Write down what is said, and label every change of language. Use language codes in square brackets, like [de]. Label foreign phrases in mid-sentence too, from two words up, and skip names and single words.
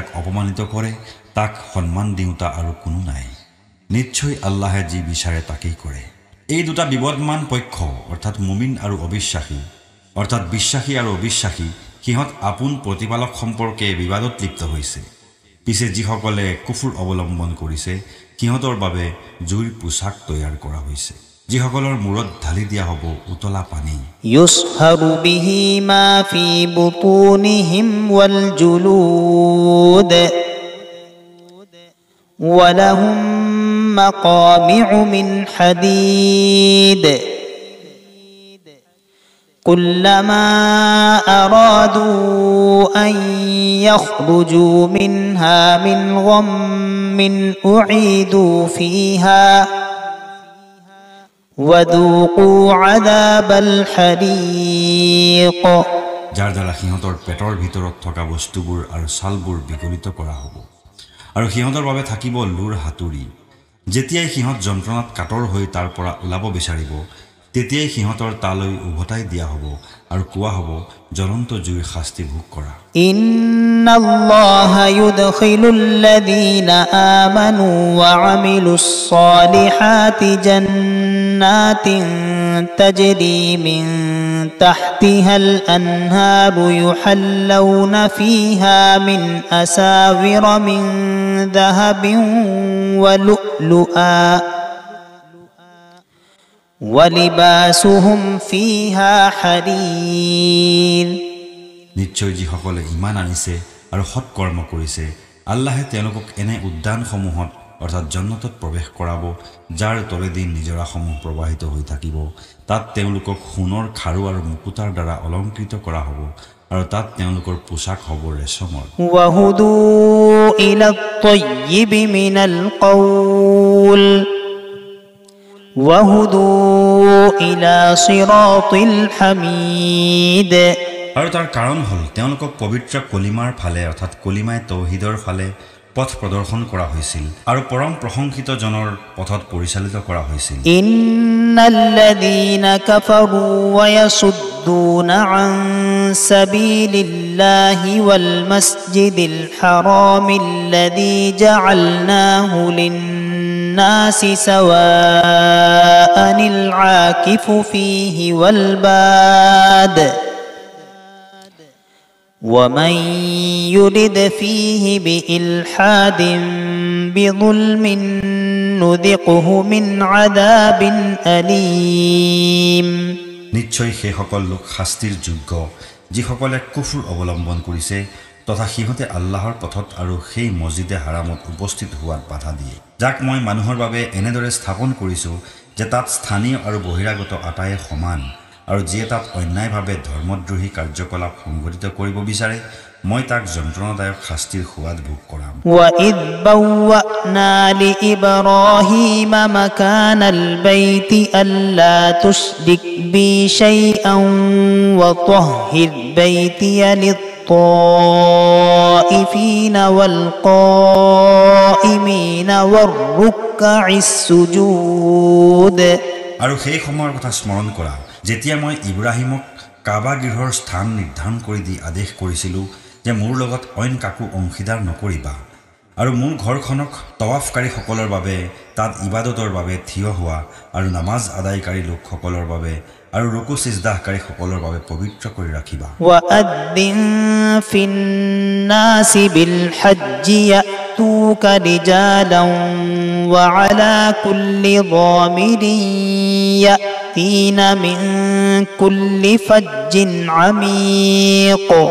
[as] অপমানিত কৰে তাক সন্মান দিওঁতা আৰু কোনো নাই নিশ্চয় আল্লাহে যি বিচাৰে তাকেই কৰে এই দুটা বিবদমান পক্ষ অৰ্থাৎ মুমিন আৰু অবিশ্বাসী অৰ্থাৎ বিশ্বাসী আৰু অবিশ্বাসী সিহঁত আপোন প্ৰতিপালক সম্পৰ্কে বিবাদত লিপ্ত হৈছে পিছে যিসকলে কুফৰ অৱলম্বন কৰিছে সিহঁতৰ বাবে জুইৰ পোছাক তৈয়াৰ কৰা হৈছে যিসকলৰ মূৰত ঢালি দিয়া হ'ব উতলা পানী [ar] يصهر به ما في بطونهم والجلود ولهم مقامع من حديد كلما أرادوا أن يخرجوا منها من غم أعيدوا فيها وذوقوا عذاب الحريق [as] যাৰ দ্বাৰা সিহঁতৰ পেটৰ ভিতৰত থকা বস্তুবোৰ আৰু ছালবোৰ বিগলিত কৰা হ'ব আৰু সিহঁতৰ বাবে থাকিব লুৰ হাতুৰি যেতিয়াই সিহঁত যন্ত্ৰণাত কাতৰ হৈ তাৰ পৰা ওলাব বিচাৰিব তেতিয়াই সিহঁতৰ তালৈ উভতাই দিয়া হ'ব আৰু কোৱা হ'ব জ্বলন্ত জুইৰ শাস্তি ভোগ কৰা [ar] إن الله يدخل الذين آمنوا وعملوا الصالحات جنات تجري من تحتها الأنهار يحلون فيها من أساور من ذهب ولؤلؤا وَلِبَاسُهُمْ فِيهَا حَرِيرٌ [as] নিশ্চয় যিসকলে ইমান আনিছে আৰু সৎকৰ্ম কৰিছে আল্লাহে তেওঁলোকক এনে উদ্যানসমূহত অৰ্থাৎ জান্নাতত প্ৰৱেশ কৰাব যাৰ তলেদি নিজৰাসমূহ প্ৰবাহিত হৈ থাকিব তাত তেওঁলোকক সোণৰ খাৰু আৰু মুকুতাৰ দ্বাৰা অলংকৃত কৰা হ'ব আৰু তাত তেওঁলোকৰ পোছাক হ'ব ৰেচমৰ [ar] وَهُدُوا إِلَى الطَّيِّبِ مِنَ الْقَوْلِ وَهُدُوا إِلَى صِرَاطِ الْحَمِيدِ [as] আৰু তাৰ কাৰণ হ'ল তেওঁলোকক পবিত্ৰ কলিমাৰ ফালে অৰ্থাৎ কলিমাই তৌহিদৰ ফালে পথ প্ৰদৰ্শন কৰা হৈছিল আৰু পৰম প্ৰশংসিত জনৰ পথত পৰিচালিত কৰা হৈছিল [ar] إن الذين كفروا ويصدون عن سبيل الله والمسجد الحرام الذي جعلناه للناس سواء العاكف فيه والباد ومن يرد فيه بإلحاد بظلم نذقه من عذاب أليم [as] নিশ্চয় সেই সকল লোক শাস্তিৰ যোগ্য যিসকলে কুফৰ অৱলম্বন কৰিছে তথা সিহঁতে আল্লাহৰ পথত আৰু সেই মছজিদে হাৰামত উপস্থিত হোৱাত বাধা দিয়ে যাক মই মানুহৰ বাবে এনেদৰে স্থাপন কৰিছোঁ যে তাত স্থানীয় আৰু বহিৰাগত আটায়ে সমান আৰু যিয়ে তাত অন্যায়ভাৱে ধৰ্মদ্ৰোহী কাৰ্যকলাপ সংঘটিত কৰিব বিচাৰে মই তাক যন্ত্ৰণাদায়ক শাস্তিৰ সোৱাদ ভোগ কৰাম [ar] وَإِذْ بَوَّأْنَا لِإِبْرَاهِيمَ مَكَانَ الْبَيْتِ أَلَّا تُشْرِكْ بِي شَيْئًا وَطَهِّرْ بَيْتِيَ لِلطَّائِفِينَ وَالْقَائِمِينَ وَالرُّكَّعِ السُّجُودِ [as] আৰু সেই সময়ৰ কথা স্মৰণ কৰা যেতিয়া মই ইব্ৰাহিমক কাবা গৃহৰ স্থান নিৰ্ধাৰণ কৰি দি আদেশ কৰিছিলোঁ যে মোৰ লগত অইন কাকো অংশীদাৰ নকৰিবা আৰু মোৰ ঘৰখনক তৱাফকাৰীসকলৰ বাবে তাত ইবাদতৰ বাবে থিয় হোৱা আৰু নামাজ আদায়কাৰী লোকসকলৰ বাবে আৰু ৰুকু সিজদাহকাৰীসকলৰ বাবে পবিত্ৰ কৰি ৰাখিবা [ar] وَأَذِّن فِي النَّاسِ بِالْحَجِّ يَأْتُوكَ رِجَالًا وَعَلَى كُلِّ ضَامِرٍ يَأْتِينَ مِنْ كُلِّ فَجٍّ عَمِيقٍ